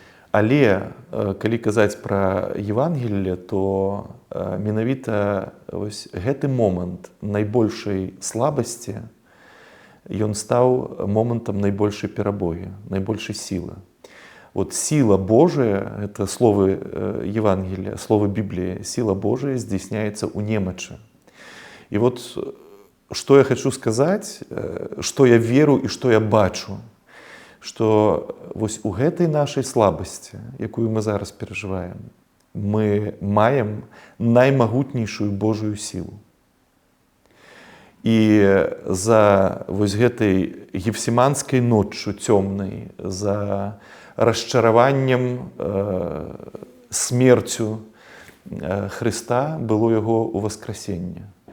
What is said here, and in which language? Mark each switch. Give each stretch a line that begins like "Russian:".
Belarusian: Але калі казаць пра Евангелле, то менавіта вось гэты момант найбольшай слабасці, ён стаў момантам найбольшай перамогі, найбольшай сілы.
Russian: Вот сила Божия, это слово Евангелия, слово Библии, сила Божия здійсняється у немочи. И вот что я хочу сказать,
Belarusian: что я веру и что я бачу, что вось у гэтай нашай слабасці, якую мы зараз перажываем, мы маем наймагутнейшую Божую силу. І за вось гэтай гефсіманскай ноччу цёмнай, за расчараваннем, смерцю Христа было яго ўваскрасенне.